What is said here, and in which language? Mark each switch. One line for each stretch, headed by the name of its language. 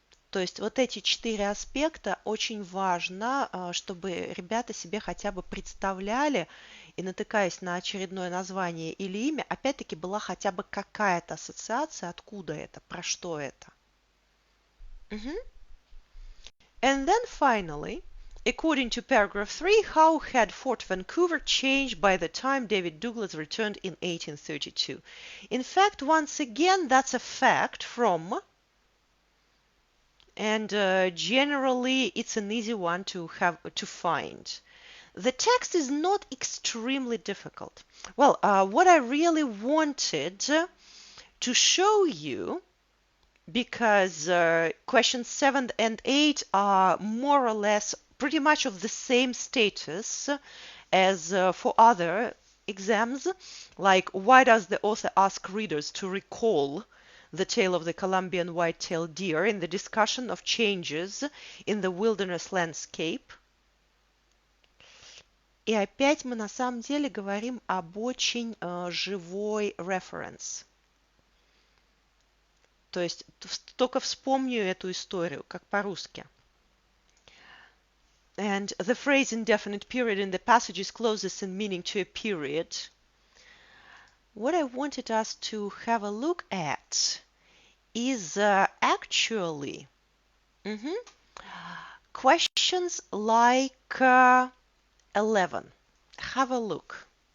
Russian: То есть вот эти 4 аспекта очень важно, чтобы ребята себе хотя бы представляли и, натыкаясь на очередное название или имя, опять-таки была хотя бы какая-то ассоциация, откуда это, про что это.
English: And then finally, according to paragraph 3, how had Fort Vancouver changed by the time David Douglas returned in 1832? In fact, once again, that's a fact from, and generally it's an easy one to find. The text is not extremely difficult. Well, what I really wanted to show you, because questions 7 and 8 are more or less pretty much of the same status as for other exams, like why does the author ask readers to recall the tale of the Columbian white-tailed deer in the discussion of changes in the wilderness landscape.
Russian: И опять мы на самом деле говорим об очень живой reference. То есть только вспомню эту историю, как по-русски.
English: And the phrase indefinite period in the passage is closest in meaning to a period. What I wanted us to have a look at is actually questions like 11. Have a look.